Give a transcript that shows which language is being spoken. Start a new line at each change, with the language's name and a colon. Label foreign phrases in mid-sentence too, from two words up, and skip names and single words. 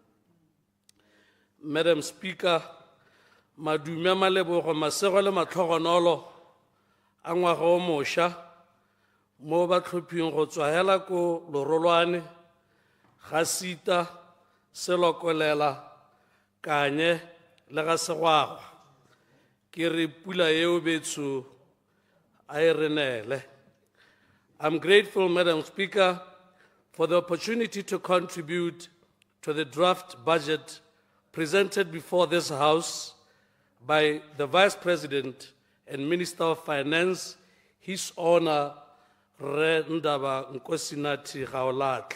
English: Madam Speaker,
Tswana: madume a malebogo masego le matlhogonolo a ngwaga o mošwa mo batlhophing go tswa hela ko Lorolwane, ga Sita, Selokolela, Kanye le ga Segwagwa. Ke re pula eo betso a e re neele.
English: I'm grateful, Madam Speaker, for the opportunity to contribute to the draft budget presented before this House by the Vice President and Minister of Finance, His Honor Re Ndaba Nkosinathi Gaolathle.